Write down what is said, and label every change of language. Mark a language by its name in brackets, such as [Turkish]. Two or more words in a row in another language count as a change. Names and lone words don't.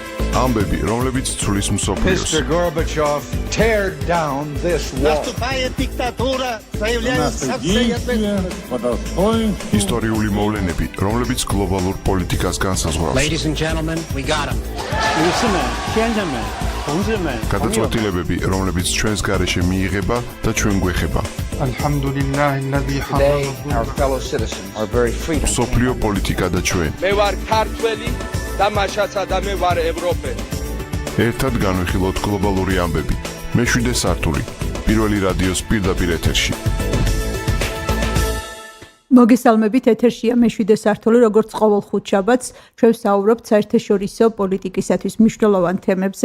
[Georgian] ამბები, რომლებიც ცვლის მსოფლიოს. [English] Mr. Gorbachev, tear down this wall. [Russian] Наступает диктатура, заявляется [Georgian] ისტორიული მოვლენები, რომლებიც გლობალურ პოლიტიკას განსაზღვრავს. [English] Ladies and gentlemen, we got him. [Georgian] გადაწყვეტილებები, რომლებიც ჩვენს გარეშე მიიღება და ჩვენ გვეხება. [English] Today, our fellow citizens are very free. [Georgian] მსოფლიო პოლიტიკა და ჩვენ. მე ვარ ქართველი და მაშაცა და მე ვარ ევროპელი. ერთად განვიხილოთ გლობალური ამბები. მეშვიდე სართული. პირველი რადიოს პირდაპირ ეთერში. მოგესალმებით, ეთერშია მეშვიდე სართული, როგორც ყოველ ხუთშაბათს ჩვენ ვსაუბრობთ საერთაშორისო პოლიტიკისათვის მნიშვნელოვან თემებზე.